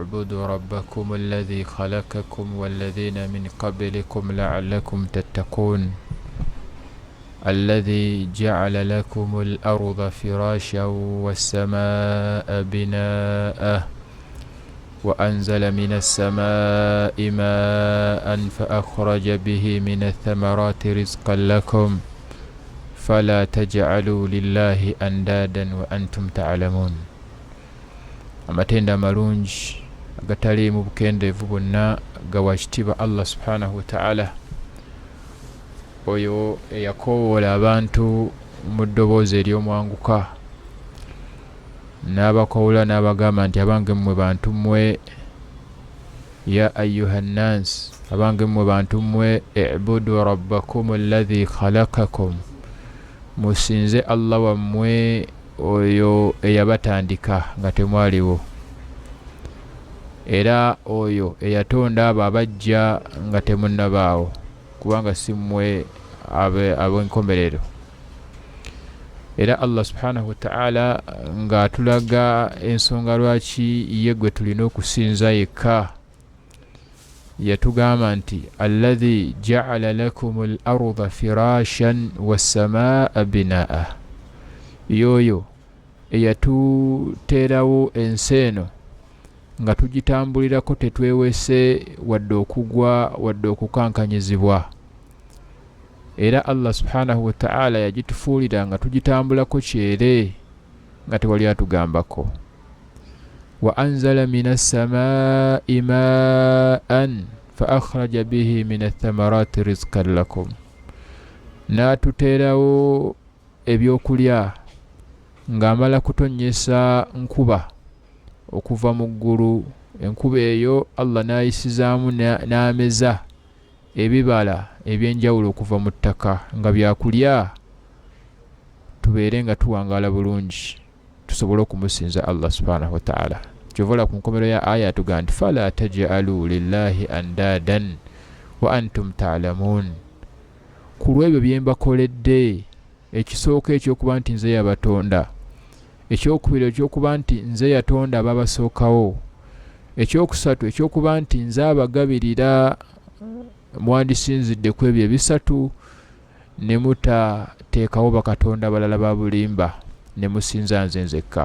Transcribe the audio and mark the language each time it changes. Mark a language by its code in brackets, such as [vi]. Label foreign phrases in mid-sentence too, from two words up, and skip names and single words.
[ar] اعبدوا ربكم الذي خلقكم والذين من قبلكم لعلكم تتقون الذي جعل لكم الأرض فراشا والسماء بناء وأنزل من السماء ماء فأخرج به من الثمرات رزقا لكم فلا تجعلوا لله أندادا وأنتم تعلمون. [lg] amatenda malungi agatali mu bukendeevu bwonna gawakitiibwa [ar] الله سبحانه وتعالى [lg] oyo eyakoowoola abantu mu ddoboozi ery'omwanguka n'abakowoola n'abagamba nti abange mmwe bantu mmwe [ar] يا أيها الناس [lg] abange mmwe bantu mmwe [ar] اعبدوا ربكم الذي خلقكم [lg] musinze Allah wammwe oyo eyabatandika nga temwaliwo era oyo eyatonda abo abajja nga temunnabaawo kubanga si mmwe ab'enkomerero. Era [ar] الله سبحانه وتعالى [lg] nga atulaga ensonga lwaki ye gwe tulina okusinza yekka yatugamba nti [ar] الذي جعل لكم الأرض فراشا والسماء بناء [lg] yoyo eyatuteerawo ensi eno nga tugitambulirako tetwewese wadde okugwa wadde okukankanyizibwa. Era [ar] الله سبحانه وتعالى [lg] yagitufuulira nga tugitambulako kyere nga tewali atugambako. [ar] وأنزل من السماء ماء فأخرج به من الثمرات رزقا لكم [lg] n'atuteerawo ebyokulya ng'amala kutonnyesa nkuba okuva mu ggulu. Enkuba eyo Allah n'ayisizaamu n'ameza ebibala ebyenjawulo okuva mu ttaka nga byakulya tubeere nga tuwangaala bulungi tusobole okumusinza [ar] الله سبحانه وتعالى. [lg] Kyovola ku nkomero ya aya atugamba nti [ar] فلا تجعلوا لله أندادا وأنتم تعلمون. [lg] Ku lw'ebyo bye mbakoledde ekisooka ekyokuba nti nze yabatonda, ekyokubiri ekyokuba nti nze yatonda ababasookawo, ekyokusatu ekyokuba nti nze abagabirira mwandisinzidde ku ebyo ebisatu ne mutateekawo bakatonda balala ba bulimba ne musinza nze nzekka.